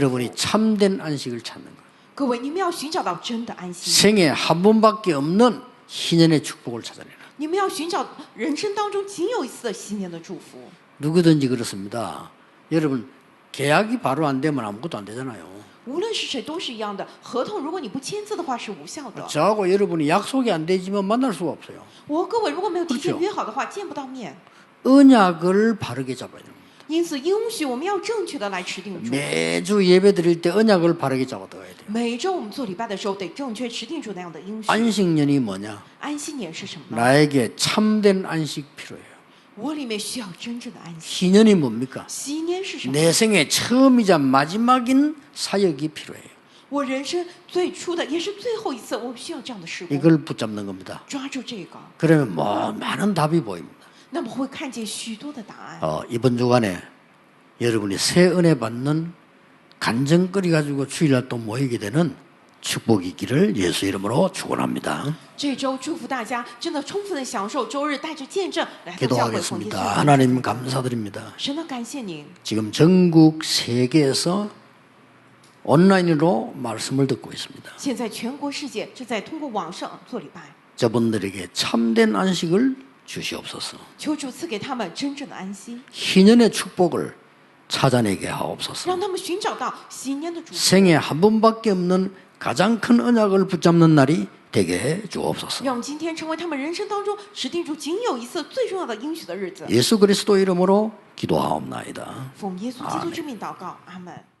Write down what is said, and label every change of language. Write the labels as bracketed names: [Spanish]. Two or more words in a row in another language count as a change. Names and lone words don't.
[Korean] 여러분이 참된 안식을 찾는 거예요. [Chinese] 各位，你们要寻找到真的安息， [Korean] 생애 한 번밖에 없는 희년의 축복을 찾아내라. [Chinese] 你们要寻找人生当中仅有一次的喜年的祝福。 [Korean] 누구든지 그렇습니다. 여러분 계약이 바로 안 되면 아무것도 안 되잖아요. [Chinese] 无论是谁都是一样的，合同如果你不签字的话是无效的。 [Korean] 저하고 여러분이 약속이 안 되지만 만날 수가 없어요. [Chinese] 各位如果没有提前 [Korean] 그렇죠 [Chinese] 约好的话，见不到面。 [Korean] 언약을 바르게 잡아야 됩니다. [Chinese] 因此应许我们要正确的来持定住。 [Korean] 매주 예배 드릴 때 언약을 바르게 잡아둬야 돼요. [Chinese] 每周我们做礼拜的时候，得正确持定住那样的应许。 [Korean] 안식년이 뭐냐? [Chinese] 安息年是什么呢？ [Korean] 나에게 참된 안식 필요해요. [Chinese] 我里面需要真正的安息。 [Korean] 희년이 뭡니까? [Chinese] 禧年是什么？ [Korean] 내 생의 처음이자 마지막인 사역이 필요해요. [Chinese] 我人生最初的也是最后一次，我需要这样的事工。 [Korean] 이걸 붙잡는 겁니다. [Chinese] 抓住这个， [Korean] 그러면 뭐 많은 답이 보입니다. [Chinese] 那么会看见许多的答案。 [Korean] 이번 주간에 여러분이 새 은혜 받는 간증거리 가지고 주일날 또 모이게 되는 축복이 있기를 예수 이름으로 축원합니다. [Chinese] 这周祝福大家真的充分的享受周日带着见证来到教会奉耶稣 [Korean] 기도하겠습니다. 하나님 감사드립니다. [Chinese] 神的感谢您。 [Korean] 지금 전국 세계에서 온라인으로 말씀을 듣고 있습니다. [Chinese] 现在全国世界正在通过网上做礼拜， [Korean] 저분들에게 참된 안식을 주시옵소서. [Chinese] 求主赐给他们真正的安息， [Korean] 희년의 축복을 찾아내게 하옵소서. [Chinese] 让他们寻找到禧年的主。 [Korean] 생에 한 번밖에 없는 가장 큰 언약을 붙잡는 날이 되게 해 주옵소서. [Chinese] 让今天成为他们人生当中持定住仅有一次最重要的应许的日子。 [Korean] 예수 그리스도 이름으로 기도하옵나이다. [Chinese] 奉耶稣基督之名祷告，阿门。